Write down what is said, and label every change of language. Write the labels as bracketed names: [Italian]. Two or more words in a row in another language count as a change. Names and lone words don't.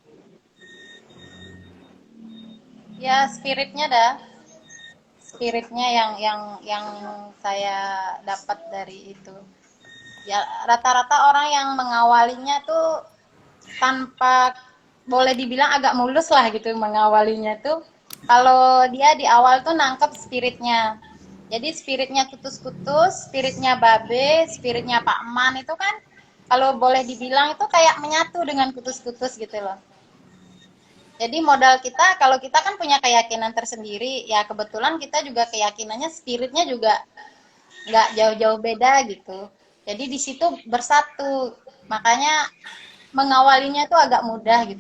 [Indonesian] Ya, spiritnya yang saya dapat dari itu. Ya, rata-rata orang yang mengawalinya tuh tanpa, boleh dibilang agak mulus lah gitu mengawalinya tuh. Kalau dia di awal tuh nangkep spiritnya. Jadi spiritnya kutus-kutus, spiritnya Babe, spiritnya Pak Man itu kan kalau boleh dibilang itu kayak menyatu dengan kutus-kutus gitu loh. Jadi modal kita, kalau kita kan punya keyakinan tersendiri, ya kebetulan kita juga keyakinannya spiritnya juga nggak jauh-jauh beda gitu. Jadi di situ bersatu, makanya mengawalinya tuh agak mudah gitu.